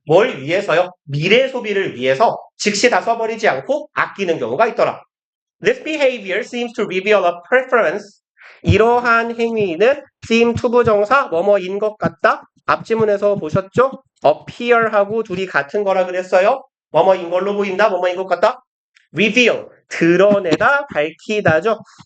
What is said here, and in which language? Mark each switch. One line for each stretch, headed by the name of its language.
Korean: 뭘 위해서요? 미래 소비를 위해서 즉시 다 써버리지 않고 아끼는 경우가 있더라.
English: This behavior seems to reveal a preference.
Korean: 이러한 행위는 seem to 부정사 뭐뭐인 것 같다. 앞지문에서 보셨죠? appear하고 둘이 같은 거라 그랬어요. 뭐뭐인 걸로 보인다. 뭐뭐인 것 같다. reveal 드러내다, 밝히다죠.